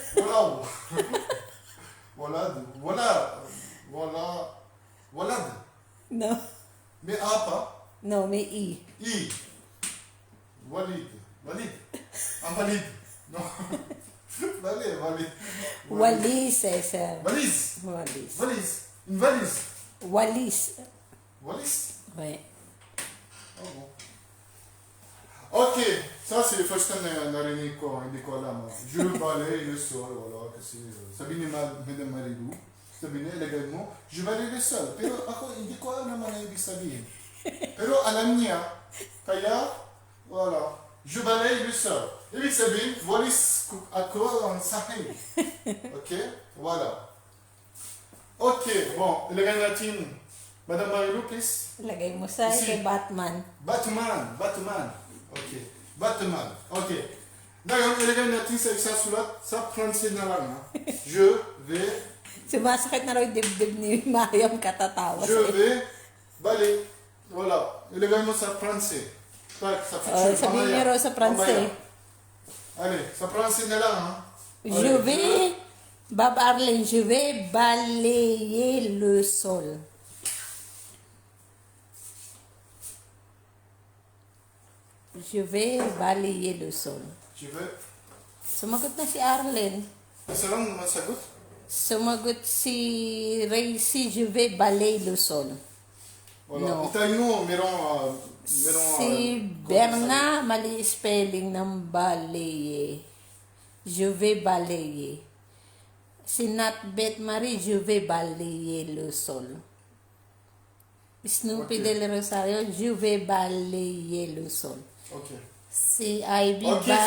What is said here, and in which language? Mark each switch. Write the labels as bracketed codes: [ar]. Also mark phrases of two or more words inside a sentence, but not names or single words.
[tl] Walad. No. May apa? No, may E. Walid. Ang walid. No. Walid. Walis, eh, sir. Valise. Walis. [fr] Une valise. [tl] Walis. [fr] Valise. Ouais. Oh, bon. Ok, ça c'est le [en] first time [tl] narinig ko, hindi ko alam. [fr] Je balai le sol, [tl] wala kasi sabi ni Madam Marilu, sabi niya, ilagay mo, [fr] je balai le sol. [tl] Pero ako, hindi ko alam naman ang ibig sabihin. Pero alam niya, kaya, wala, [fr] je balai le sol. [tl] Ibig sabihin, walis ako ang sahig. [fr] Ok, voilà. Ok, bon, [tl] ilagay natin, Madame Marilou, please. Lagay mo sa [fr] Ici. [tl] kay Batman. Batman. Ok. Batman. Ok. Ngayon, ilagay natin sa isa sulat sa Francais na lang. Ha? [fr] Je vais, [tl] Sumasakit na raw yung dibdib ni Mariam katatawa. [fr] je vais balayer. Voilà. [tl] Ilagay mo sa Francais. Sa Sabihin niyo raw sa Francais. Allez, sa Francais na lang. Ha? [fr] Je vais, Bob Arlen, je vais balayer le sol. Je vais balayer le sol. Je vais. [tl] Sumagot na si Arlen. Isa lang naman sagot. Sumagot si Racy, [fr] je vais balayer le sol. Voilà. No. [tl] Itayin mo, Si Berna, mali spelling ng balayer. [fr] Je vais balayer. Si Nat Beth Marie, je vais balayer le sol. [tl] Snoopy Ok. [fr] Del Rosario, je vais balayer le sol. Ok. [tl] Si Ivy, [fr] Ok, c'est-